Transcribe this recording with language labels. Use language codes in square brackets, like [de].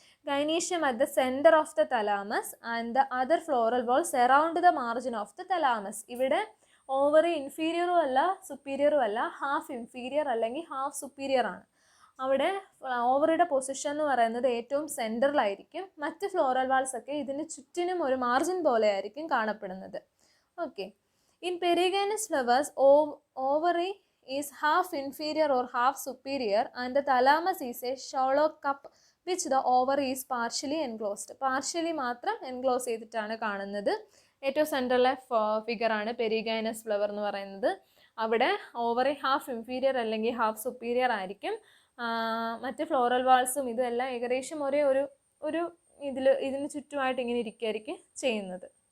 [en] Gynoecium at the centre of the thalamus and the other floral whorls around the margin of the thalamus. [ml] ഇവിടെ ovary ഇൻഫീരിയറും അല്ല സുപ്പീരിയറും അല്ല, half inferior അല്ലെങ്കിൽ half superior ആണ്. അവിടെ ഓവറിയുടെ position എന്ന് പറയുന്നത് ഏറ്റവും സെൻറ്ററിലായിരിക്കും. മറ്റ് ഫ്ലോറൽ വാൾസ് ഒക്കെ ഇതിന് ചുറ്റിനും ഒരു മാർജിൻ പോലെ ആയിരിക്കും കാണപ്പെടുന്നത്. [en] Okay, in perigynous flowers ovary is half inferior or half superior and the thalamus is a shallow cup which the ovary is partially enclosed. [ml] Partially മാത്രം എൻക്ലോസ് ചെയ്തിട്ടാണ് കാണുന്നത്. ഏറ്റവും സെൻട്രലിലെ ഫിഗറാണ് പെരിഗൈനസ് ഫ്ലവർ എന്ന് പറയുന്നത്. അവിടെ ഓവറി ഹാഫ് ഇൻഫീരിയർ അല്ലെങ്കിൽ half superior ആയിരിക്കും. മറ്റ് ഫ്ലോറൽ വാൾസും ഇതെല്ലാം ഏകദേശം ഒരേ ഒരു ഇതിന് ചുറ്റുമായിട്ട് ഇങ്ങനെ ഇരിക്കുകയായിരിക്കും ചെയ്യുന്നത്.